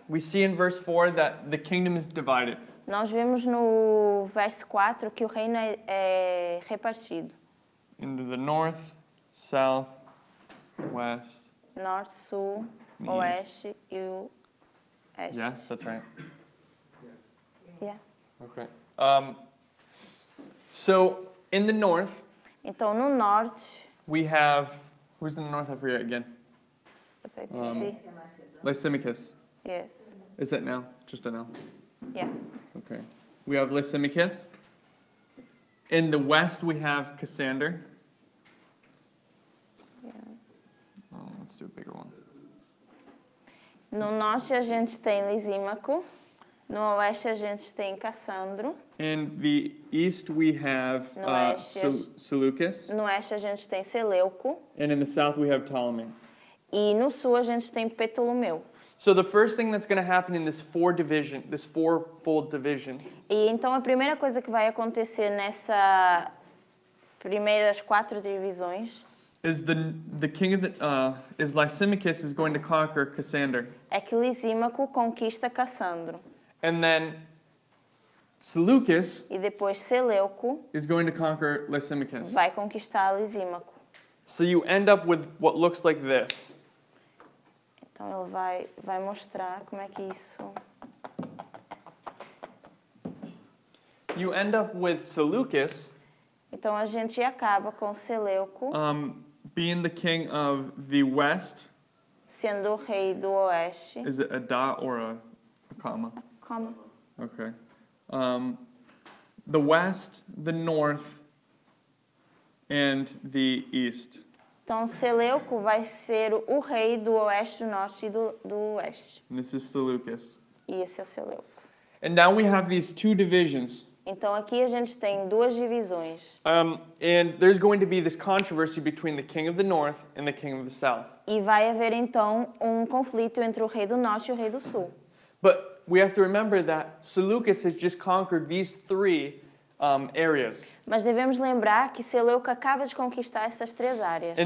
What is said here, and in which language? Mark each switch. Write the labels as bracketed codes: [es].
[en] we see in verse 4 that the kingdom is divided. [pt] nós vemos no verso 4 que o reino é repartido. [en] Into the north, south, west. [pt] Norte, sul, [en] East. [pt] oeste e o este. [en] Yes, that's right. Yeah. Okay. So in the north, Então, no norte, we have, who's in the north? I forget again. the paper Um, C. [pt] Essa é a Macedônia. [en] Lysimachus. Yes. Is it now? Just a now. Yeah. Okay. We have Lysimachus. In the west, we have Cassander. Yeah. Oh, let's do a bigger one. [pt] No norte a gente tem Lisímaco, no oeste a gente tem Cassandro, [en] In the east, we have [pt] No oeste. [en] Seleucus. [pt] no oeste a gente tem Seleuco [en] And in the south, we have Ptolemy. [pt] e no sul a gente tem Ptolomeu. [en] So the first thing that's going to happen in this fourfold division, [pt] E então a primeira coisa que vai acontecer nessa primeiras 4 divisões [en] is the king of is Lysimachus is going to conquer Cassander, [pt] é que Lisímaco conquista Cassandro. [en] and then Seleucus [pt] E depois Seleuco [en] is going to conquer Lysimachus. [pt] vai conquistar Lisímaco. [en] So you end up with what looks like this. [pt] Então ele vai mostrar como é que isso... [en] You end up with Seleucus [pt] Então a gente acaba com Seleuco [en] being the king of the west. [pt] sendo o rei do oeste. [en] Is it a dot or a comma? [pt] Como? [en] Okay. The west, the north, and the east. [pt] Então Seleuco vai ser o rei do oeste, do norte e do oeste. [en] And this is Seleucus. [pt] E esse é o Seleuco. [en] And now we have these two divisions. [pt] Então aqui a gente tem duas divisões. [en] And there's going to be this controversy between the king of the north and the king of the south. [pt] E vai haver então um conflito entre o rei do norte e o rei do sul. [en] But we have to remember that Seleucus has just conquered these three areas. [pt] Mas devemos lembrar que Seleuco acaba de conquistar essas três áreas.